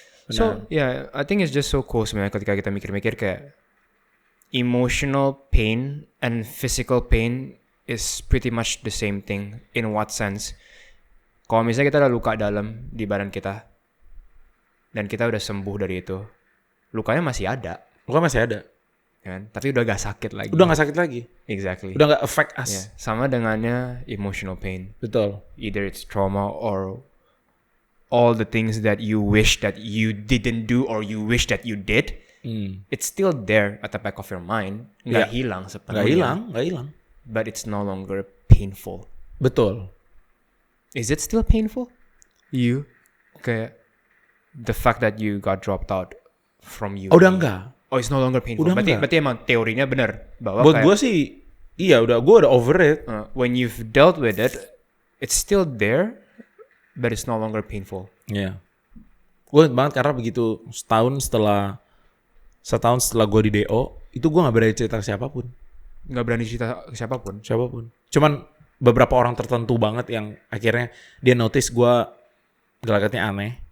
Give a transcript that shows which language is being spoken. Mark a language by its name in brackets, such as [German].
[English] So yeah, I think it's just so cool [Indonesian] sebenarnya ketika kita mikir-mikir kayak [English] emotional pain and physical pain is pretty much the same thing. In what sense? [Indonesian] Kalau misalnya kita ada luka dalam di badan kita dan kita udah sembuh dari itu, lukanya masih ada. Luka masih ada. Kan? Tapi udah gak sakit lagi. Udah gak sakit lagi. [English] Exactly. [Indonesian] Udah gak [English] affect us. [Indonesian] Yeah. Sama dengannya [English] emotional pain. [Indonesian] Betul. [English] Either it's trauma or all the things that you wish that you didn't do or you wish that you did. It's still there at the back of your mind. [Indonesian] Gak hilang sepenuhnya. Gak hilang. [English] But it's no longer painful. [Indonesian] Betul. [English] Is it still painful? You? Kayak the fact that you got dropped out from you. [Indonesian] Udah enggak. [English] Oh, it's no longer painful. [Indonesian] Udah Berarti emang teorinya benar bahwa buat gue sih, iya gue udah [English] over it. When you've dealt with it, it's still there, but it's no longer painful. [Indonesian] Iya. Gue banget karena begitu setahun setelah gue di DO, itu gue nggak berani cerita ke siapapun. Nggak berani cerita ke siapapun. Cuman beberapa orang tertentu banget yang akhirnya dia notice gue gelagatnya aneh.